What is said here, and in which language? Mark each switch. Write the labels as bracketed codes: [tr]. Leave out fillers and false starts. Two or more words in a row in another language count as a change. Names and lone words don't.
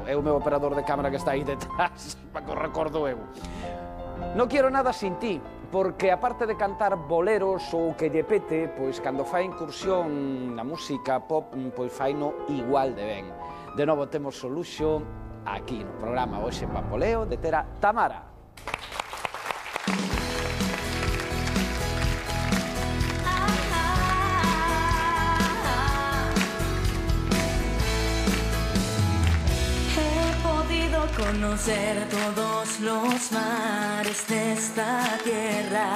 [gl] É o meu operador de cámara que está aí detrás, para que o recordo eu. Non quero nada sin ti, porque aparte de cantar boleros ou que lle pete, pois cando fai incursión na música pop, pois fai no igual de ben. De novo temos o luxo aquí no programa Hoxe en Bamboleo de ter a Tamara. [es] Conocer todos los mares de esta tierra.